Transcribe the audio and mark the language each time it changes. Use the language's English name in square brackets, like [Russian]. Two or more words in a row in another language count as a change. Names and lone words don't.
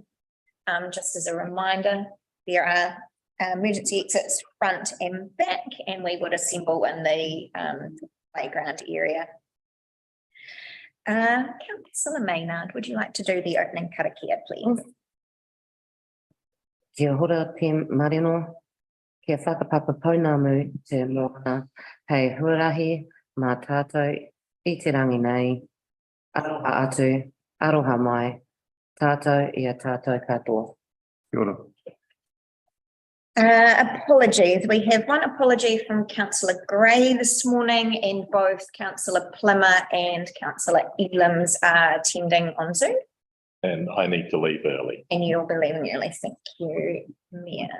[English] Just as a reminder, there are emergency exits front and back, and we would assemble in the playground area. Councillor Maynard, would you like to do the opening karakia, please? [Māori] Kia hora te marino, kia whakapapa pounamu te moana, hei huarahi mā tātou I te rangi nei, aroha atu, aroha mai, tātou ia tātou katoa. Kia ora. [English] Apologies. We have one apology from Councillor Gray this morning, and both Councillor Plimmer and Councillor Elams are attending on Zoom. And I need to leave early. And you'll be leaving early. Thank you, Mayor.